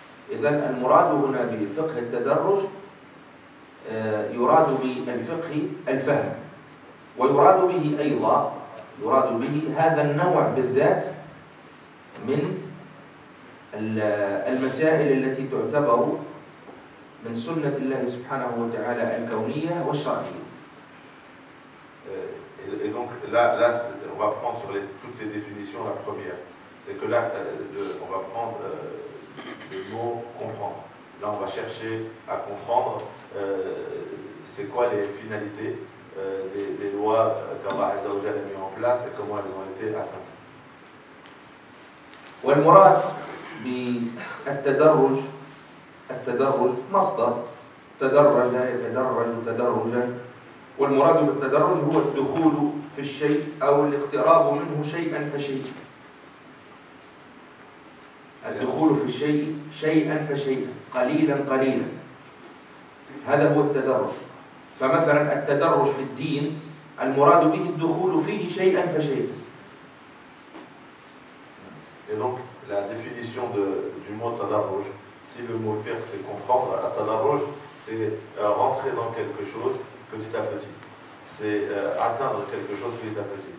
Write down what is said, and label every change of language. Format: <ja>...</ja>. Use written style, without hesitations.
<ar>إذن المراد هنا بفقه التدرج يراد بالفقه الفهم، ويراد به أيضا هذا النوع بالذات من المسائل التي تعتبر من سنة الله سبحانه وتعالى الكونية والشرعية.</ar> <fr>Et donc là, on va prendre sur toutes les définitions. La première, c'est que là, on va prendre le mot comprendre. Là, on va chercher à comprendre c'est quoi les finalités des lois qu'Allah Azza wa Jalla a mis en place et comment elles ont été atteintes.</fr> <ar>والمراد بالتدرج مصدر تدرج يتدرج تدرجا، والمراد بالتدرج هو الدخول في الشيء أو الاقتراب منه شيئا فشيئا. الدخول في الشيء شيئا فشيئا قليلا قليلا، هذا هو التدرج. فمثلا التدرج في الدين المراد به الدخول فيه شيئا فشيئا.</ar> <fr>Et donc la définition du mot tadarruj, si le mot fiqh c'est comprendre, tadarruj c'est rentrer dans quelque chose petit à petit, c'est atteindre quelque chose petit à petit.</fr>